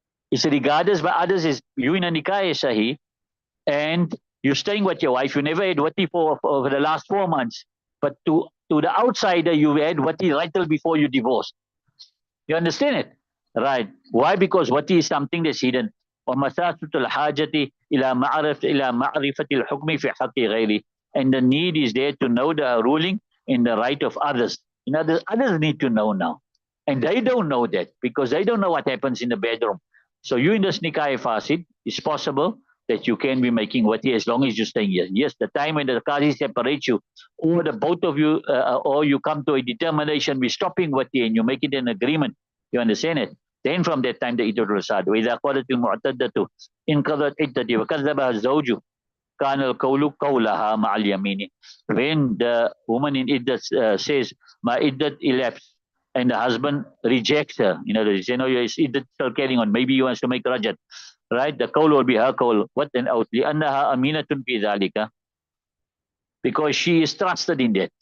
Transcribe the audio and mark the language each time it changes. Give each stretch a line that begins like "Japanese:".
English: It's regarded by others as you in a nikah sahih, and you're staying with your wife. You never had wati for the last 4 months, but to the outsider, you had wati right till before you divorced. You understand it? Right. Why? Because wati is something that's hidden.
Arabic: ومساسة الحاجة إلى معرفة الحكم في حق غيره.
English: And the need is there to know the ruling in the right of others. In others need to know now. And they don't know that because they don't know what happens in the bedroom. So you in the nikah fasid, it's possible that you can be making wati as long as you're staying here. Yes, the time when the qazi separates you, or the both of you, or you come to a determination, we're stopping wati and you make it an agreement. You understand it? Then from that time the iddat will start.
Arabic: وإذا قالت المعتدة انقضت عدتي وكذبها الزوج كان القول قولها مع اليمين.
English: When the woman in iddat says my iddat elapsed, and the husband rejects her, they say no, your iddat still carrying on. Maybe he wants to make rajat, right? The qawl will be her qawl. What an out?
Arabic: لأنها أمينة في ذلك,
English: because she is trusted in that.